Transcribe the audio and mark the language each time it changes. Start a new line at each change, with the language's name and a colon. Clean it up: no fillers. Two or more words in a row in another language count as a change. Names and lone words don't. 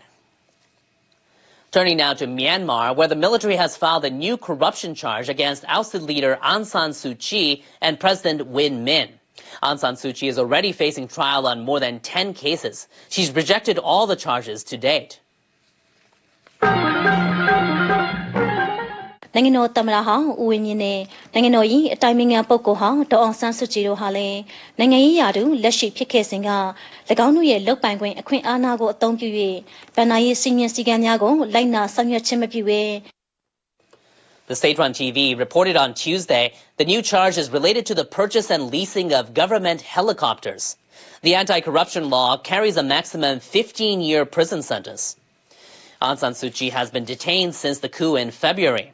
English: Turning now to Myanmar, where the military has filed a new corruption charge against ousted leader Aung San Suu Kyi and President Win Min. Aung San Suu Kyi is already facing trial on more than 10 cases. She's rejected all the charges to date.
Burmese: နိုင်ငံတော်သမ္မတဟောင်းဦးဝင်းမြင့်နဲ့နိုင်ငံတော်၏အတိုင်ပင်ခံပုဂ္ဂိုလ်ဟောင်းဒေါ်အောင်ဆန်းစုကြည်တို့ဟာလည်းနိုင်ငံရေးရာထူးလက်ရှိဖြစ်ခဲ့စဉ်က၎င်းတို့ရဲ့လုပ်ပိုင်ခွင့်အခွင့်အာဏာကိုအသုံးပြု၍ဗဏ္ဍာရေးစီမံစည်းကမ်းများကိုလိုက်နာဆောင်ရွက်ခြင်းမပြုဘဲ
English: The state-run TV reported on Tuesday the new charge is related to the purchase and leasing of government helicopters. The anti-corruption law carries a maximum 15-year prison sentence. Aung San Suu Kyi has been detained since the coup in February.